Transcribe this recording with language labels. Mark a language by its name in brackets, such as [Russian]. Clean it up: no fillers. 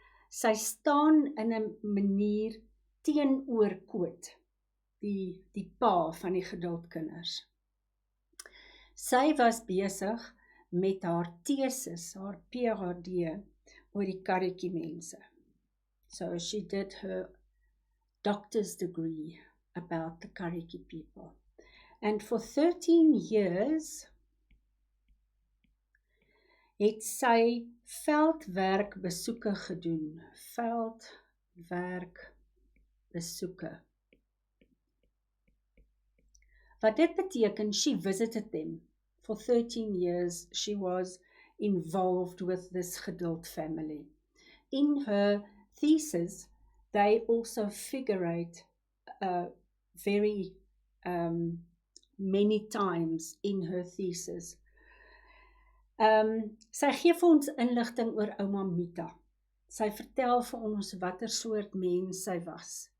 [Afrikaans] Sy staan in 'n manier teenoor Koot, die pa van die geduldkinders. Sy was besig met haar tesis, haar PhD, oor die karretjie mense. [English] So she did her doctor's degree about the karretjie people. And for 13 years [Afrikaans] het sy veldwerkbesoeke gedoen. Veldwerkbesoeke. Wat dit beteken, [English] she visited them. For 13 years, she was involved with this geduld family. In her thesis, they also figurate very many times in her thesis. [Afrikaans] Sy gee vir ons inligting oor ouma Mita. Sy vertel vir ons watter soort mens sy was.